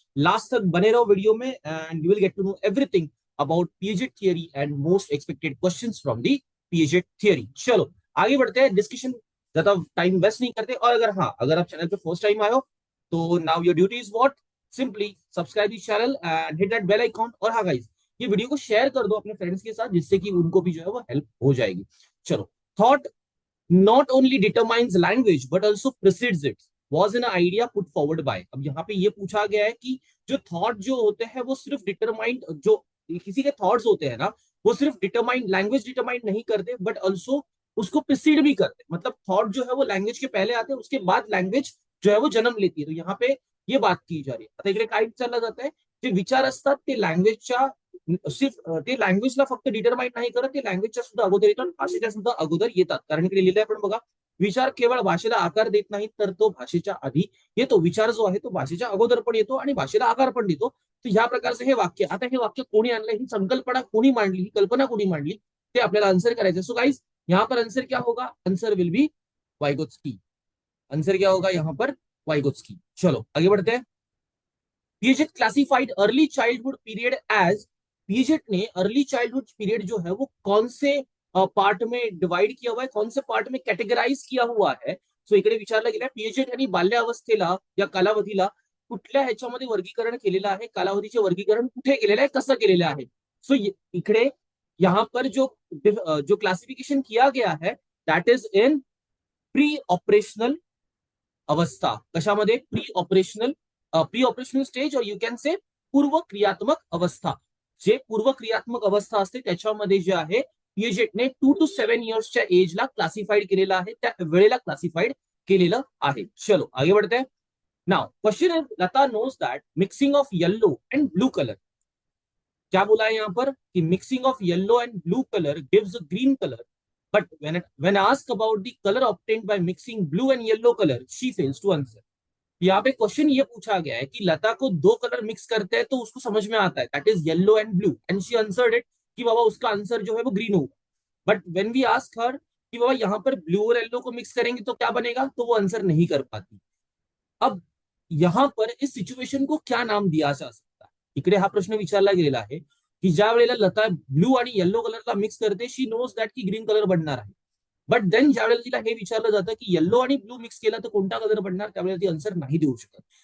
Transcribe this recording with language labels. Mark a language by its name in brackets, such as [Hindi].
[Hindi] Last तक बने रहो वीडियो में [English] And you will get to know everything about Piaget theory and most expected questions from the Piaget theory। [Hindi] चलो आगे बढ़ते हैं, डिस्कशन ज्यादा टाइम वेस्ट नहीं करते। और अगर आप चैनल पे फर्स्ट टाइम आए हो, [English] तो now your duty is what, simply subscribe this channel and hit that bell icon. [Hindi] और हाँ गाइस, ये वीडियो को शेयर कर दो अपने फ्रेंड्स के साथ, जिससे कि उनको भी जो है वो हेल्प हो जाएगी। [English] चलो, thought not only determines language but also precedes it was an idea put forward by। [Hindi] अब यहाँ पे ये पूछा गया है कि जो थॉट जो होते हैं वो सिर्फ डिटरमाइंड, जो किसी के थॉट्स होते हैं ना, वो सिर्फ डिटरमाइंड, लैंग्वेज डिटरमाइंड नहीं करते, बट ऑल्सो उसको प्रिसीड भी करते। मतलब थॉट जो है वो लैंग्वेज के पहले आते हैं, उसके बाद लैंग्वेज जो है वो जन्म लेती है। तो यहाँ पे ये बात की जा रही है। [Marathi] आता इकडे काय विचारलं जात आहे, जे विचार असतात ते लँग्वेजच्या सिर्फ ते लँग्वेजला फक्त डिटरमाइन नाही करत, ते लँग्वेजच्या सुद्धा अगोदर येतात, भाषेच्या सुद्धा अगोदर येतात। कारण इकडे लिहिलंय पण बघा, विचार केवळ भाषेला आकार देत नाही, तर तो भाषेच्या आधी येतो। विचार जो आहे तो भाषेच्या अगोदर पण येतो आणि भाषेला आकार पण देतो। तर ह्या प्रकारचं हे वाक्य, आता हे वाक्य कोणी आणलंय, ही संकल्पना कोणी मांडली, ही कल्पना कोणी मांडली, ते आपल्याला आंसर करायचं। [Hindi] सो गाइस, यहाँ पर आंसर क्या होगा, [English] Answer will be Vygotsky. [Hindi] Answer क्या होगा यहाँ पर, वाइगोत्स्की। चलो आगे बढ़ते हैं। [English] Piaget classified early childhood period as, [Hindi] पिएजेट ने अर्ली चाइल्डहुड पीरियड जो है वो कौन से पार्ट में डिवाइड किया हुआ है, कौन से पार्ट में कॅटेगराइज किया हुआ है। [Marathi] सो इकडे विचारलं गेलं, पिएजेट यांनी बाल्यावस्थेला या कालावधीला कुठल्या ह्याच्यामध्ये वर्गीकरण केलेलं आहे, कालावधीचे वर्गीकरण कुठे केलेलं आहे, कसं केलेलं आहे। [Hindi] सो इकडे यहाँ पर जो क्लासिफिकेशन किया गया है, [English] that is in preoperational [Hindi] अवस्था। [Marathi] कशामध्ये, प्री ऑपरेशनल स्टेज, और [English] you can say [Marathi] पूर्व क्रियात्मक अवस्था। जे पूर्व क्रियात्मक अवस्था असते त्याच्यामध्ये जे आहे, पिएजेटने 2 to 7 इयर्सच्या एजला क्लासिफाईड केलेलं आहे, त्या वेळेला क्लासिफाईड केलेलं आहे। [Hindi] चलो आगे बढ़ते हैं। [English] now question is, Lata knows that mixing of yellow and blue colour, [Hindi] क्या बोला है यहाँ पर कि [English] Mixing of yellow and blue colour gives a green colour, but when asked about the color obtained by mixing blue and yellow color, she fails to answer। [Hindi] यहाँ पे question ये पूछा गया है कि लता को दो कलर मिक्स करते हैं तो उसको समझ में आता है, [English] that is yellow and blue, and she answered it [Hindi] कि बाबा उसका आंसर जो है वो ग्रीन होगा। [English] but when we ask her [Hindi] कि बाबा यहाँ पर ब्लू और येलो को मिक्स करेंगे तो क्या बनेगा, तो वो आंसर नहीं कर पाती। अब यहाँ पर इस सिच्युएशन को क्या नाम दिया जा सकता है, [Marathi] इकडे हा प्रश्न विचारला गेलेला आहे की ज्या वेळेला लता ब्लू आणि येलो कलरला मिक्स करते, [English] she knows that [Marathi] की ग्रीन कलर बनणार आहे, बट देन ज्यावेळेला तिला हे विचारलं जातं की येलो आणि ब्लू मिक्स केला तर कोणता कलर बनणार, त्यावेळेला ती आन्सर नाही देऊ शकत।